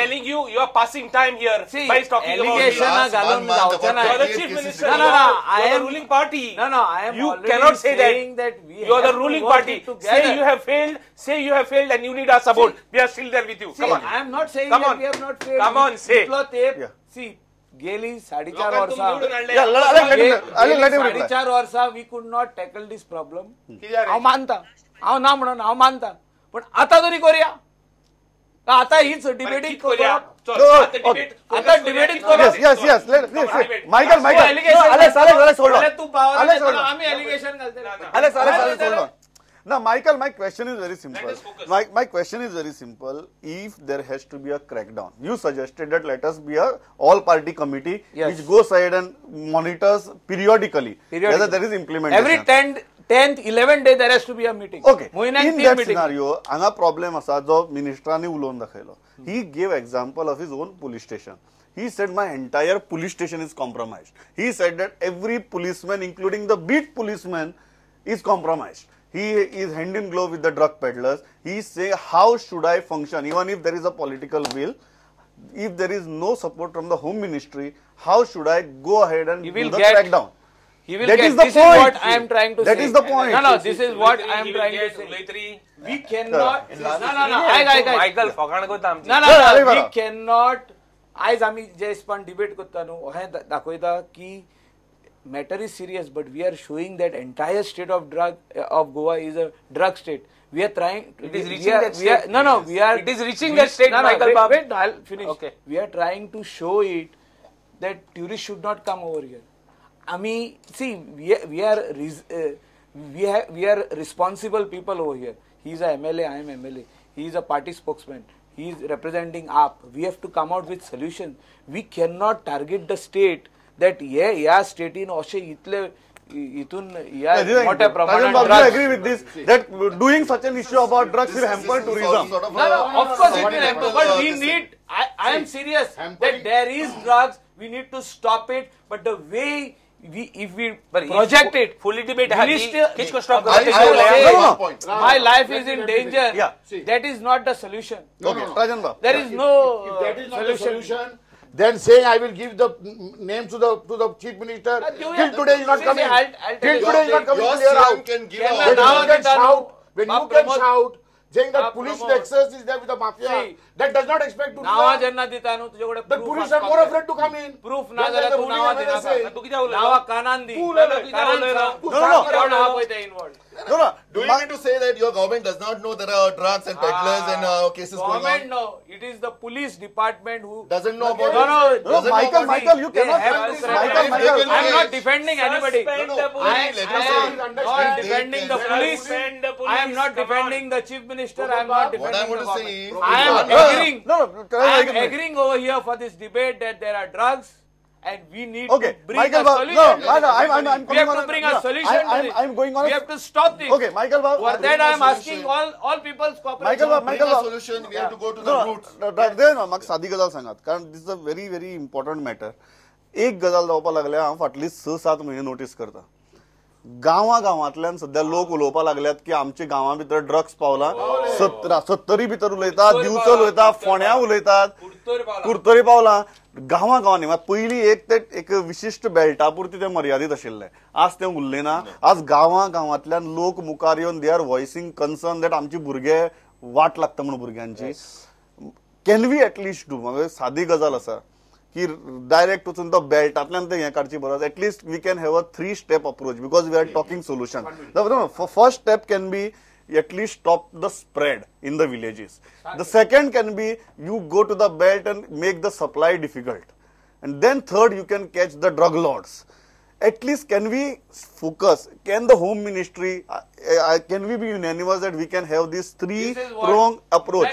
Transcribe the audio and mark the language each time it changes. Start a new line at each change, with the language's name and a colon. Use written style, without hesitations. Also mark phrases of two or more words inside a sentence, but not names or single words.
English: telling you, you are passing time here See, by talking allegation about Last
Konkani: घालून
English: 1 month
Konkani: जावचें
English: about
Konkani: ना.
English: you are the 38 Chief cases Minister. in No, no, you no, are- I you are am- the ruling party. No, I am You already cannot say saying that we you are the have to ruling work party. it together. Say you have failed. Say you have failed, and you need our support. We are still there with you. See, Come on. I am not saying Come that on. we have not failed. Come on, say.
Konkani: इतलो तेप-
English: Yeah. See,
Konkani: गेली 4.5 लोकांक तुम्ही निवडून वर्षां आणले.
English: Yeah, I'll let him reply. 4.5 वर्षां we could not tackle this problem.
Konkani: कित्याक रे? हांव मानता, हांव ना म्हणून हांव मानता, पण आता तरी करूया. आता हीच डिबेटींग कित करूया? करप. चल, आता debate- आता डिबेटींग करप.
English: Yes. Michael,
Konkani: तू allegation
English: Alex, hold on.
Konkani: पहिले तू पावर
English: Alex,
Konkani: देतो
English: hold
Konkani: ना,
English: on.
Konkani: आम्ही allegation घालतले.
English: Alex, Alex, hold on. Now, Michael, my question is very simple. Let us focus. My question is very simple. If there has to be a crackdown, you suggested that let us be a all-party committee Yes. which goes ahead and monitors periodically whether there is implementation. Every 10th, 11th day there has to be a meeting. Okay.
Konkani: म्हयन्याक
English: In 3 that meeting. scenario,
Konkani: हांगा problem असा जो मिनिस्टरांनी उलोवन दाखयलो.
English: He gave example of his own police station. He said my entire police station is compromised. He said that every policeman, including the beat policeman, is compromised. He is hand in glove with the drug peddlers. He say how should I function even if there is a political will? If there is no support from the Home Ministry, how should I go ahead and He do will the get- crackdown? He will That get. is the This point. is what I am trying to say. That is the point. No, this is what I am He will trying to get say.
Konkani: Uletri.
English: We cannot. No, Michael,
Konkani: फकाण करता आमची.
English: No,
Konkani: अरे
English: we
Konkani: बरं.
English: cannot.
Konkani: आयज आम्ही जे पण डिबेट करता न्हू हे दाखयता की
English: matter is serious, but we are showing that entire state of Goa is a drug state. We are trying. It is we reaching are- that we are- state. No, we are. It is reaching that state, Michael wait, Babu. wait, I'll finish. Okay. We are trying to show it that tourists should not come over here. See, we are responsible people over here. He is a MLA, I am MLA. He is a party spokesman. He is representing AAP. We have to come out with solutions. We cannot target the state that
Konkani: या स्टेटीन अशे इतले इथून या मोठ्या प्रमाणात
English: Rajan, drugs- I agree with this that doing such an issue about drugs will hamper tourism. No, of course it will happen, but we need. I am serious hampering- that there is drugs. We need to stop it. But the way if we But if project it, fully debate we
Konkani: हाती
English: still-
Hindi: किसको stop
English: I-
Hindi: करते
English: I
Hindi: हो?
English: will say No, no, point. my life is in danger. Yeah. See. That is not the solution. Okay, Rajan Babu. There is no If that is not the solution, then saying I will give the names to the chief minister. Till today he is not See, coming. I'll tell Till you today he is not something. coming Your clear CM out. can give Can a- I When now you can that shout, when Babu you can Pramod- shout, saying that Babu police Pramod. nexus is there with the mafia, See. that does not expect to do
Konkani: नावा
English: that.
Konkani: जेन्ना दिता न्हू तुझ्याकडे
English: The police are more afraid to come in.
Konkani: प्रूफ ना
English: Then
Konkani: जाल्यार
English: the
Konkani: तू
English: ruling
Konkani: नावा
English: MLA
Konkani: दिनाका
English: say,
Konkani: तू कित्याक उलयलो? नावा कानान दी तू उलयलो, कानान कित्याक सांग. तू
English: No,
Konkani: सांग
English: no.
Konkani: कोण कोण आहा आहा पळय पळय ते involved.
English: No. Do you mean to say that your government does not know there are drugs and peddlers and cases going Government on? no, it is the police department who Doesn't know about No, it? no, Doesn't know Michael, about it? Michael, you They cannot have have to this. correct Michael, it. I am not defending anybody. Suspend No, the no. police. I Let am us say- not defending the police. Suspend the I am not police. Come on. defending the chief minister. I am not What I defending want the to say government. is- I am No, agreeing. no, I am agreeing over here for this debate that there are drugs and we need Okay, to bring Michael a Babu, solution. no, to this. I'm We have coming to on- bring no, a solution to this. I'm going on. We have to stop this. Okay, Michael Babu. For that I am solution. asking all people's cooperation. Michael Babu, Bring Michael a Babu. solution, we have to go to the No, roots.
Konkani: there ना म्हाका सादी गजाल सांगात कारण
English: this is a very very important matter
Konkani: एक गजाल जावपा लागल्या हांव फाटली 6-7 म्हयने नोटीस करता गांवांतल्यान सध्या लोक उलोवपा लागल्यात की आमच्या गांवां भितर ड्रग्स पावला 70 भितर उलयतात दिवचल उलयतात फोण्या उलयतात कुर्तोरी पावला गांवांनी पयलीं एक विशिष्ट बेल्टा पुरती ते मर्यादीत आशिल्ले आज ते उरले ना आज गांवांतल्यान लोक मुखार येवन
English: they are voicing concern that
Konkani: आमचे भुरगे वाट लागता म्हणून भुरग्यांची
English: can we at least do
Konkani: म्हाका सादी गजाल आसा की डायरेक्ट वचून तो बेल्टांतल्यान ते हें काडची बरोबर
English: at least we can have a 3-step approach because we are talking solution first step can be at least stop the spread in the villages. The second can be you go to the belt and make the supply difficult. And then third, you can catch the drug lords. At least can we focus, can the Home Ministry, can we be unanimous that we can have this three-pronged approach?